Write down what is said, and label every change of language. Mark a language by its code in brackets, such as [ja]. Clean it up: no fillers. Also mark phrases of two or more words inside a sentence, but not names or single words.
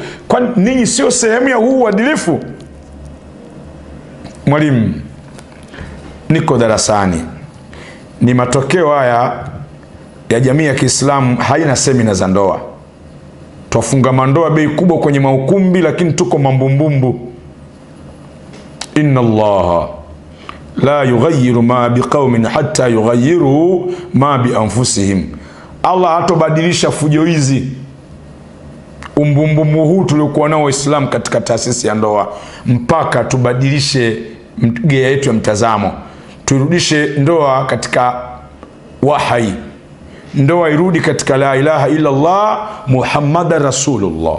[sw] Kwa ninyi sio sehemu ya huu uadilifu? Mwalimu, niko darasani, ni matokeo haya ya jamii ya Kiislamu haina semina za ndoa. Twafunga mandoa bei kubwa kwenye maukumbi, lakini tuko mambumbumbu. [ar] إن الله لا يغير ما بقوم حتى يغيروا ما بأنفسهم. [sw] Allah hatobadilisha fujo hizi, umbumbumbu huu tuliokuwa nao Waislamu katika taasisi ya ndoa, mpaka tubadilishe gea yetu ya mtazamo. Turudishe ndoa katika wahai, ndoa irudi katika [ar] لا إله إلا الله محمد رسول الله.